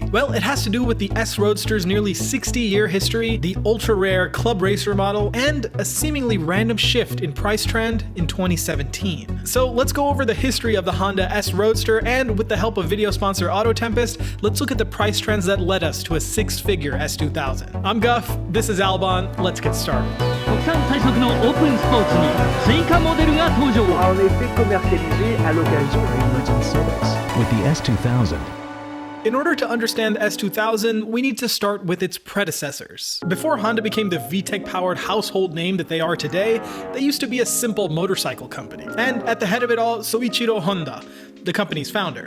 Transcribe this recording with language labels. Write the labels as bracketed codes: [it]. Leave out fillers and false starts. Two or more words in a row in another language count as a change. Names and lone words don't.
[en] Well, it has to do with the S Roadster's nearly 60-year history, the ultra-rare Club Racer model, and a seemingly random shift in price trend in 2017. So let's go over the history of the Honda S Roadster, and with the help of video sponsor Auto Tempest, let's look at the price trends that led us to a 6-figure S2000. I'm Guff, this is Albon, let's get started. [ja] 国産最速のオープンスポーツに追加モデルが登場。 [fr] A en effet commercialisé à l'occasion d'une [en] limited series. With the S2000. In order to understand the S2000, we need to start with its predecessors. Before Honda became the VTEC-powered household name that they are today, they used to be a simple motorcycle company. And at the head of it all, Soichiro Honda, the company's founder.